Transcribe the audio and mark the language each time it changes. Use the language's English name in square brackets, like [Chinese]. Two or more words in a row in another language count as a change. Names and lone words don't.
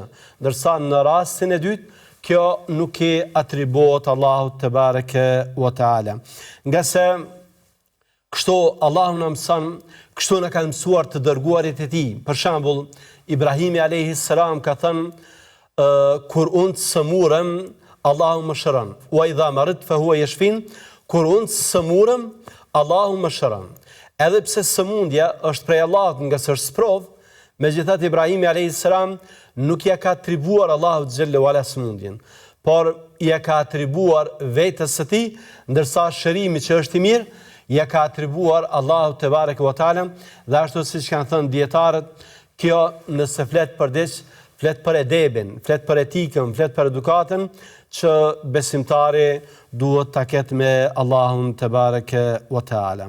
[Albanian] Ndërsa në rastin e dytë, kjo nuk i atribuohet Allahut [Arabic] تبارك وتعالى. [Albanian] Nga se kështu Allahu na mëson, kështu na kanë mësuar të dërguarit e tij. Për shembull, Ibrahimi [Arabic] عليه السلام [Albanian] ka thënë kur unë të sëmurëm, Allahu më shëron. [Arabic] وإذا مرضت فهو يشفين, [Albanian] kur unë të sëmurëm, Allahu më shëron. Edhe pse sëmundja është prej Allahut nga se është sprov, megjithatë Ibrahimi [Arabic] عليه السلام [Albanian] nuk ja ka atribuar Allahut [Arabic] جل وعلا [Albanian] sëmundjen, por ja ka atribuar vetes së tij, ndërsa shërimi që është i mirë ja ka atribuar Allahut [Arabic] تبارك وتعالى, [Albanian] dhe ashtu siç kanë thënë dietarët, kjo nëse flet për diç, flet për edebin, flet për etikën, flet për edukatën që besimtari duhet ta ketë me Allahun [Arabic] تبارك وتعالى.